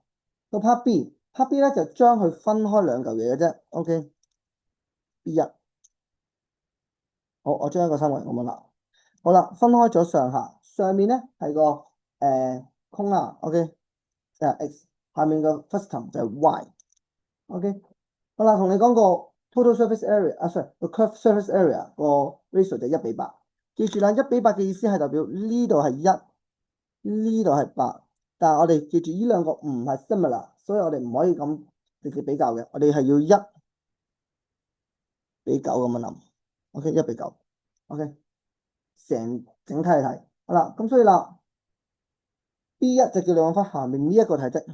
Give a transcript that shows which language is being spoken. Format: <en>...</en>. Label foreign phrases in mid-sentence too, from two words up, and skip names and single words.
<yue>個</yue> <en>part B， part B</en> <yue>咧就將佢分開兩嚿嘢嘅啫。OK，B1，好，我將一個三角形咁樣啦。好啦，分開咗上下，上面咧係個空啦。OK，X，下面個 custom 就係 Y。OK，好啦，同你講個</yue> <en>total surface area</en> <yue>啊，sorry，個</yue> <en>curve surface area</en> <yue>個 ratio 就1:8。記住啦，1:8嘅意思係代表呢度係1，呢度係8。但係我哋記住呢兩個唔係 similar，所以我哋唔可以咁直接比較嘅，我哋係要1:9咁樣諗。OK，1:9。OK，整體嚟睇，好啦，咁所以啦，B1就叫你揾翻下面呢一個體積。</yue>